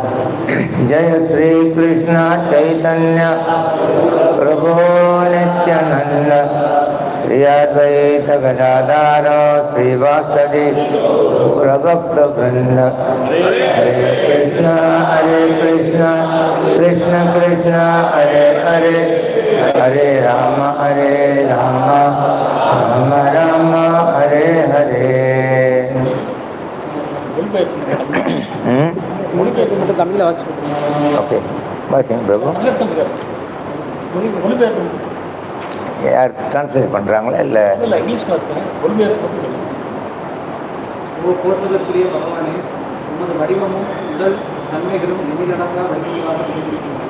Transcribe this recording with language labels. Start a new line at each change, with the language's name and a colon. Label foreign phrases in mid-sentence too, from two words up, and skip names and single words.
Sanskrit: Jaya Sri Krishna Chaitanya Prabhu Nityananda Sri Advaita Gadadhara Srivasadi Prabhakta Vrinda. Hare Krishna Krishna Krishna Hare Hare Hare Rama Rama Rama Hare Hare.
Tamil: Okay, வாசிங்க பிரபு. யார் டிரான்ஸ்லேட் பண்ணுறாங்களா இல்லை
English: English class
Tamil: போற்றுவதற்குரிய பகவானே, உமது வடிவமும் உடல் தன்மைகளும் எண்ணிலடங்கா வடிவங்களாக இருக்கின்றன.